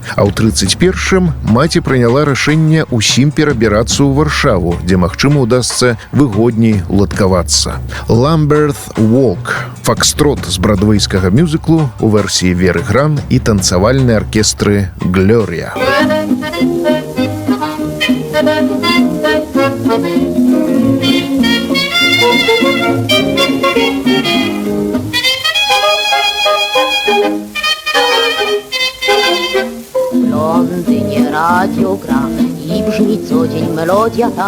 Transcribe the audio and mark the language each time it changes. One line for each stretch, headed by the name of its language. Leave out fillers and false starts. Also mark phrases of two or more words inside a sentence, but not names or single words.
Belarusian: А ў 31-м маці прыняла рашэнне ўсім перабірацца ў Варшаву, дзе магчыма ўдасца выгодней уладкавацца. Lambeth Walk – фокстрот з брадвейскага мюзіклу у версіі Веры Гран і танцавальнай аркестры «Глорія».
Polish: W Londynie radio gra i brzmi co dzień melodia ta.